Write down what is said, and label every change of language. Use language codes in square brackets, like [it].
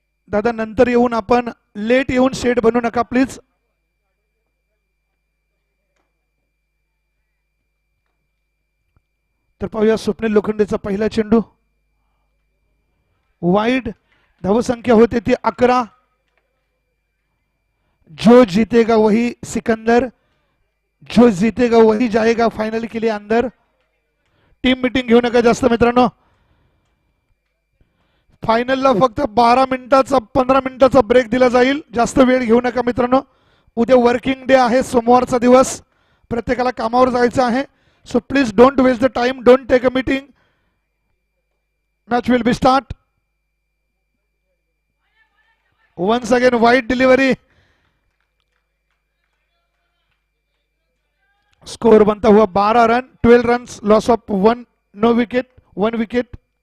[mr] दादा नंतर येऊन आपण लेट येऊन शेड बनवू नका प्लीज. तर पाहूया स्वप्नील लोखंडेचा पहिला चेंडू वाईड. धावसंख्या होते ती 11. [hi] जो जीतेगा वही सिकंदर, जो जीतेगा वही जाएगा फायनल के लिए अंदर. [mr] टीम मीटिंग घेऊ नका जास्त मित्रांनो. फायनलला फक्त 12 मिनिटाचा 15 मिनिटाचा ब्रेक दिला जाईल, जास्त वेळ घेऊ नका मित्रांनो. उद्या वर्किंग डे आहे, सोमवारचा दिवस, प्रत्येकाला कामावर जायचं आहे. [en] So please don't waste the time, don't take a meeting. Match will be start. Once again wide delivery. [hi] Score बनता हुआ 12 run, 12 run, [en] Loss of 1, no wicket, 1 wicket.